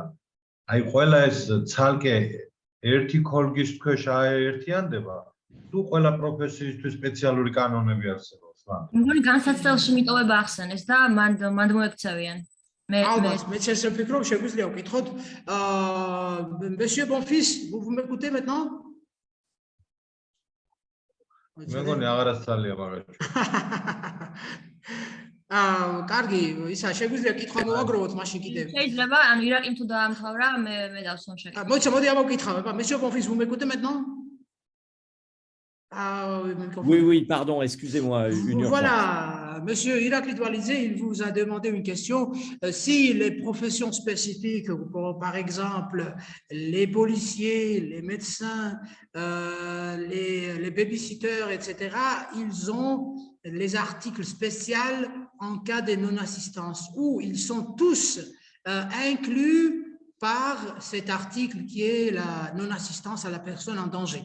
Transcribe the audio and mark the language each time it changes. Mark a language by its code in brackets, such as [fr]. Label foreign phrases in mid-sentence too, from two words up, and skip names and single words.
[ka] აი ყველა ეს ცალკე ერთი ქოლგის ქვეშ აერთიანდება. თუ ყველა პროფესიისთვის სპეციალური კანონები არსებობს, მან. მგონი განსაცდელში მიტოვება ახსენეს და მან მოექცევიან. ალბათ, მეც ესე ვფიქრობ, შეგვიძლია ვკითხოთ. [fr] Monsieur Bonfils, vous m'écoutez maintenant? [ka] მე მგონი აღარასწალია მაგაში. კარგი, ისა შეგვიძლია კითხვა მოვაგროვოთ მაშინ კიდევ. შეიძლება, ანუ ირაკიმ თუ დაამთავრა, მე დავსვამ შეკითხვა. მოდი ამოვკითხავ, [fr] Monsieur Bonfils, vous m'écoutez maintenant? Oui, pardon, excusez-moi. Voilà, Monsieur Irakli Doualizé, il vous a demandé une question. Si les professions spécifiques, par exemple les policiers, les médecins, les babysitters, etc., ils ont les articles spéciaux en cas de non-assistance, où ils sont tous inclus par cet article qui est la non-assistance à la personne en danger.